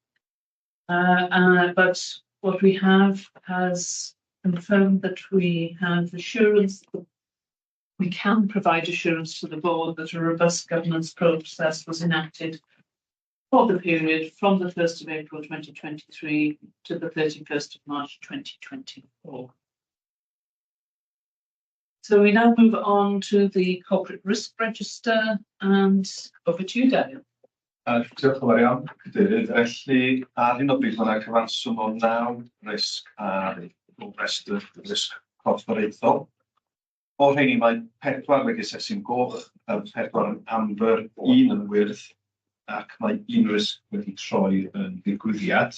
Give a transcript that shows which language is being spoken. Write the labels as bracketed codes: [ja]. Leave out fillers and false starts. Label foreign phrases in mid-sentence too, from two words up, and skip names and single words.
[en] But what we have has confirmed that we have assurance that we can provide assurance to the board that a robust governance process was enacted for the period from the 1st of April 2023 to the 31st of March 2024. So we now move on to the corporate risk register, and over to you, Daniel. [cy] Diolch yn fawr iawn, Cadeirydd. Felly, ar hyn o bryd mae'na cyfanswm o 9 risg ar o restr risg corfforaethol. O rheini mae 4 wedi asesu'n goch, 4 yn amber, 1 yn wyrdd, ac mae 1 risg wedi troi yn ddigwyddiad.